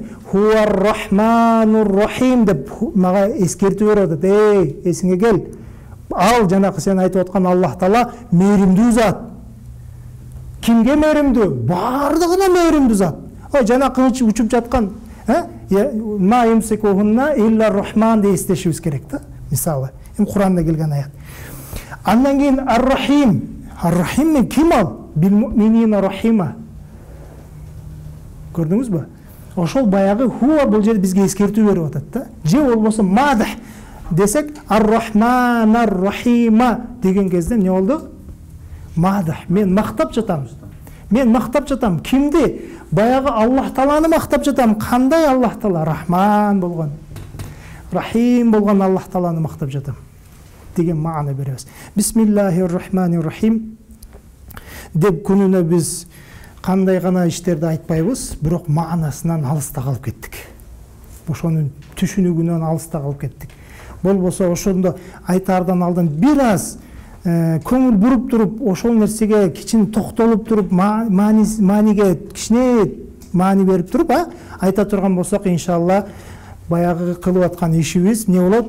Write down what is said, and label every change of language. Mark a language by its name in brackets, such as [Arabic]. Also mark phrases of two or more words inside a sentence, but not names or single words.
[Arabic] هو الرحمن الرحيم [Kyrgyz] деп мага эскертип берет. Эсиңе кел. Ал жанакы сен айтып аткан Аллах Таала мээримдүү зат. Кимге мээримдүү? Бардыгына мээримдүү зат. Жанакы учуп жаткан, [Arabic] ما يمسكهن إلا الرحمن [Kyrgyz] деп эстешибиз керек да. Мисалы, Куранда келген аят. Андан кийин ар-рахим. Ар-рахим мен ким ал? [Arabic] بالمؤمنين رحيما. Көрдүңүзбү? [Kyrgyz] Ошол баягы хуа бул жерде бизге эскертүү берип атат да. Же болбосо мадах десек [Arabic] الرحمن الرحيم [Kyrgyz] деген кезде эмне болду? Мадах. Мен мактап жатам. Кимди? Баягы Аллах Тааланы мактап жатам. Кандай Аллах Таала? Рахман болгон, рахим болгон Аллах Тааланы мактап жатам деген маана беребиз. [Arabic] بسم الله الرحمن الرحيم [Kyrgyz] деп күнүнө биз кандай гана иштерди айтпайбыз, бирок маанасынан алыста калып кеттик. Ошонун түшүнүгүнөн алыста калып кеттик. Болбосо ошондо айтаардан алдын бир аз көңүл буруп туруп, ошол нерсеге кичине токтолуп туруп, мааниге кичине маани берип туруп, айта турган болсок, иншалла баягы кылып аткан ишибиз эмне болот?